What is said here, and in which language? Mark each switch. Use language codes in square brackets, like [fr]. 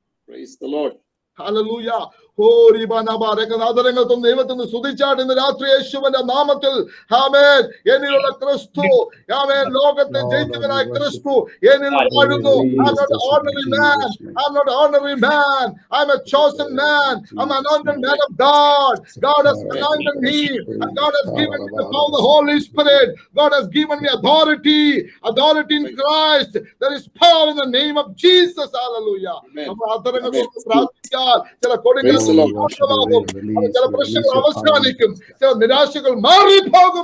[en] Praise the Lord. [ml] Hallelujah. ആദരങ്ങൾ തന്ന ദൈവത്തിന് സ്തുതിച്ചാട്ട് ഇന്ന് രാത്രി യേശുവിന്റെ നാമത്തിൽ. ആമേൻ. എന്നിലുള്ള ക്രിസ്തു, ആമേൻ, ലോകത്തെ ജയിച്ചവനായ ക്രിസ്തു എന്നിൽ വാഴുന്നു. [en] I'm not an ordinary man. I'm not an ordinary man. I'm a chosen man. I'm an anointed man of God. God has anointed me. God has given me the power of the Holy Spirit. God has given me authority in Christ. There is power in the name of Jesus. [ml] Hallelujah. നമ്മൾ ആദരങ്ങൾ പ്രാർത്ഥിക്കാം. ചില കൊടുങ്കാറ്റുകൾ ശാന്തമാകും, ചില പ്രശ്നങ്ങൾ അവസാനിക്കും, ചില നിരാശകൾ മാറിപ്പോകും.